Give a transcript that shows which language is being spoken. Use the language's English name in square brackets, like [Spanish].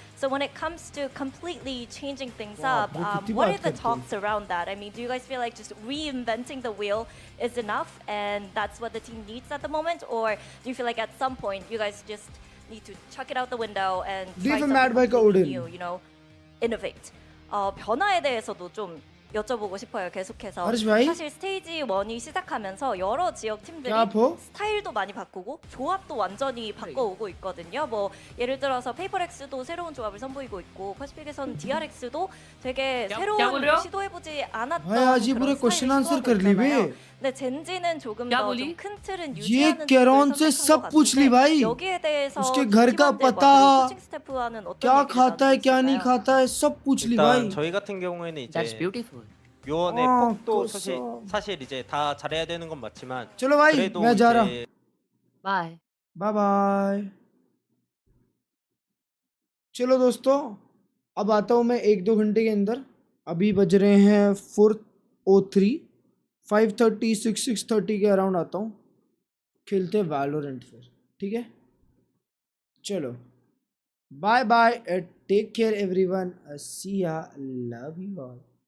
[English] So when it comes to completely changing things up, what are the talks around that? I mean, do you guys feel like just reinventing the wheel is enough and that's what the team needs at the moment? Or do you feel like at some point you guys just need to chuck it out the window and try something completely new, you know, innovate? [Korean] 변화에 대해서도 좀 여쭤보고 싶어요. 계속해서 사실 스테이지 1이 시작하면서 여러 지역 팀들이 스타일도 많이 바꾸고 조합도 완전히 바꿔오고 있거든요. 뭐 예를 들어서 페이퍼렉스도 새로운 조합을 선보이고 있고 퍼시픽에서는 DRX도 되게 새로운 시도해보지 않았던 그런 스타일을 시도하고 있잖아요. 근데 젠지는 조금 더 큰 틀은 유지하는 쪽을 선택한 것 같은데 여기에 대해서 팀원들 코칭 스태프와는 어떤 얘기를 나누고 있어요? 일단 저희 같은 경우에는 이제 요원의 폭도 사실 이제 다 잘해야 되는 건 맞지만 그래도 이제 [English] Bye bye bye. [Hindi] चलो दोस्तों, अब आता हूँ मैं 1-2 घंटे के अंदर। अभी बज रहे हैं 4:03, 5:30 6:30 के अराउंड आता हूँ। खेलते हैं वैलोरेंट फिर, ठीक है? चलो bye bye, [English] Take care everyone, see ya, love you all.